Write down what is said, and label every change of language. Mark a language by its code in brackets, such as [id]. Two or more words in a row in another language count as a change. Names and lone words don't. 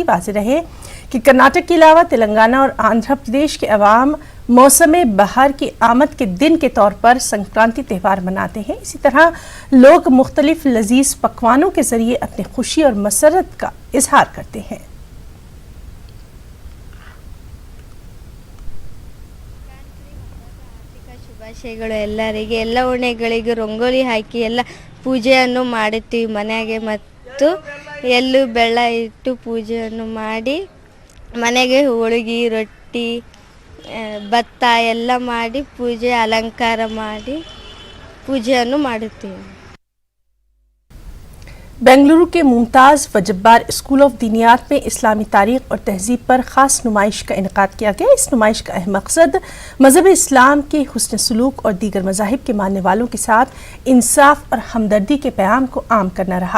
[ur] واضح رہے کہ کرناٹک کے علاوہ تلنگانہ اور آندھرا پردیش کے عوام موسم بہار کی آمد کے دن کے طور پر سنکرانتی تہوار مناتے ہیں. اسی طرح لوگ مختلف لذیذ پکوانوں کے ذریعے اپنی خوشی اور مسرت کا اظہار کرتے ہیں. [kn] ಶುಭಾಶಯಗಳು ಎಲ್ಲರಿಗೆ, ಎಲ್ಲ ಓಣೆಗಳಿಗೂ ರಂಗೋಲಿ ಹಾಕಿ ಎಲ್ಲ ಪೂಜೆಯನ್ನು ಮಾಡುತ್ತೀವಿ ಮನೆಗೆ, ಮತ್ತು ಎಲ್ಲೂ ಬೆಲ್ಲ ಇಟ್ಟು ಪೂಜೆಯನ್ನು ಮಾಡಿ ಮನೆಗೆ ಹೋಳಿಗೆ ರೊಟ್ಟಿ ಭತ್ತ ಎಲ್ಲ ಮಾಡಿ ಪೂಜೆ ಅಲಂಕಾರ ಮಾಡಿ ಪೂಜೆಯನ್ನು ಮಾಡುತ್ತೀವಿ। [ur] بنگلورو کے ممتاز وجبار اسکول آف دینیات میں اسلامی تاریخ اور تہذیب پر خاص نمائش کا انعقاد کیا گیا. اس نمائش کا اہم مقصد مذہب اسلام کے حسن سلوک اور دیگر مذاہب کے ماننے والوں کے ساتھ انصاف اور ہمدردی کے پیغام کو عام کرنا رہا.